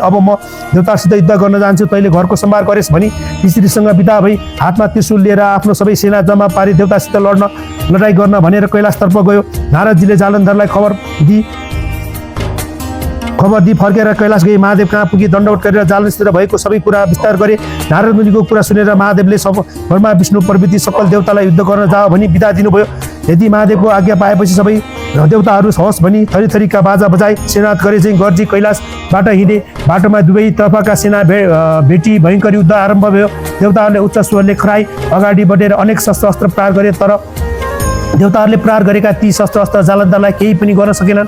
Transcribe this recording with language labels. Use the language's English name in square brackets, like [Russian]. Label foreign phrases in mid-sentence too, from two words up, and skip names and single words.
[Nepali] अब म देवतासित युद्ध गर्न जान्छु, तैँले घरको सम्भार गरेस् भनी स्त्रीसँग बिदा भई हातमा त्रिशूल लिएर आफ्नो सबै सेना जम्मा पारी देवतासित लडाइँ गर्न भनेर कैलाशतर्फ गयो। नारदजीले जालन्धरलाई खबर दिई फर्केर कैलाश गई। महादेव कहाँ पुगी दण्डवट गरेर जालन्धरसित भएको सबै कुरा विस्तार गरे। नारद मुनिको कुरा सुनेर महादेवले ब्रह्मा विष्णु प्रभृति सकल देवतालाई युद्ध गर्न जाओ भनी बिदा दिनुभयो। यदि महादेवको आज्ञा पाएपछि सबै देवताहरू हवस् भनी थरीका बाजा बजाई सेनात गरे चाहिँ गर्जी कैलाशबाट हिँडे। बाटोमा दुवै तर्फका सेना भेटी भयङ्कर युद्ध आरम्भ भयो। देवताहरूले उच्च स्वरले खराई अगाडि बढेर अनेक शस्त्र अस्त्र प्रहार गरे, तर देवताहरूले प्रहार गरेका ती शस्त्र अस्त्र जालन्धरलाई केही पनि गर्न सकेनन्।